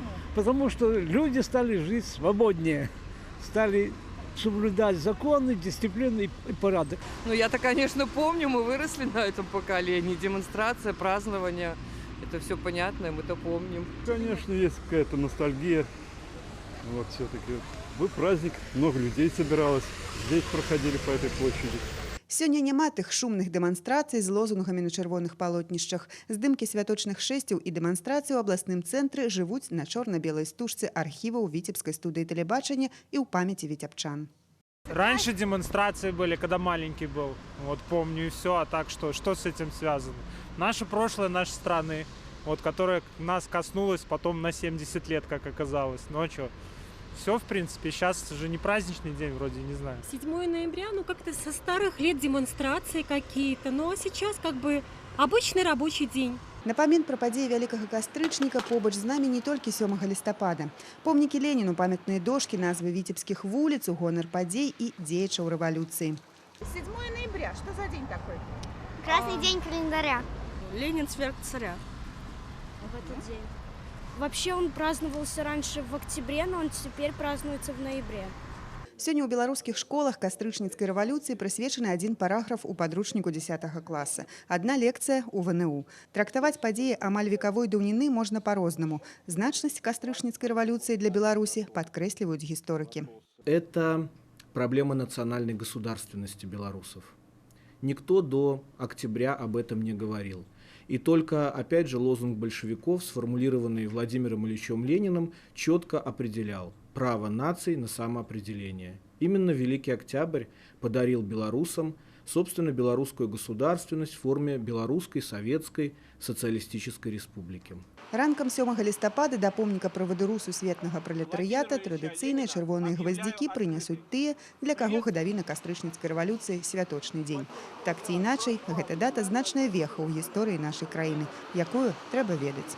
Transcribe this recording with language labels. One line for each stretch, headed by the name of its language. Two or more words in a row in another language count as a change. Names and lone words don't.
Russian: Потому что люди стали жить свободнее, стали соблюдать законы, дисциплину и порядок. Ну, я-то, конечно, помню, мы выросли на этом поколении. Демонстрация, празднование, это все понятно, мы-то помним. Конечно, есть какая-то ностальгия. Вот все-таки. Был праздник, много людей собиралось. Здесь проходили по этой площади.
Belarusian: Сёння няма тых шумных дэманстрацый з лозунгамі на чырвоных палотнішчах. Здымкі святочных шэсцяў і дэманстрацый у абласным цэнтры жывуць на чорна-белай стужцы архіваў Віцебскай студыі тэлебачання і ў памяці віцебчан.
Russian: Раньше демонстрации были, когда маленький был. Вот помню и все. А так что с этим связано? Наше прошлое нашей страны, вот, которое нас коснулось потом на 70 лет, как оказалось. Ну а что? Все, в принципе, сейчас же не праздничный день, вроде, не знаю. 7 ноября, ну как-то со старых лет демонстрации какие-то, ну а сейчас как бы обычный рабочий день.
Belarusian: Напамін пра падзеі вялікага кастрычніка побач з намі не толькі 7 лістапада. Помнікі Леніну, памятныя дошкі, назвы віцебскіх вуліц, у гонар падзей і дзеячаў рэвалюцыі.
Russian: 7 ноября, что за день такой? Красный день календаря. Ленин сверх царя. В этот день. Вообще он праздновался раньше в октябре, но он теперь празднуется в ноябре.
Belarusian: Сёння ў беларускіх школах кастрычніцкай рэвалюцыі прысвечаны адзін параграф у падручніку 10 класа. Адна лекцыя ў ВНУ. Трактаваць падзеі амаль векавой даўніны можна па-рознаму. Значнасць кастрычніцкай рэвалюцыі для Беларусі падкрэсліваюць гісторыкі.
Russian: Это проблема национальной государственности белорусов. Никто до октября об этом не говорил. И только, опять же, лозунг большевиков, сформулированный Владимиром Ильичем Лениным, четко определял право наций на самоопределение. Именно Великий Октябрь подарил белорусам, собственно, белорусскую государственность в форме Белорусской Советской Социалистической Республики.
Belarusian: Ранкам 7 лістапада да помніка правадыру сусветнага пралетарыята традыцыйныя чырвоныя гваздзікі прынясуць тыя, для каго гадавіна кастрычніцкай рэвалюцыі святочны дзень. Так ці іначай, гэта дата значная веха ў гісторыі нашай краіны, якую трэба ведаць.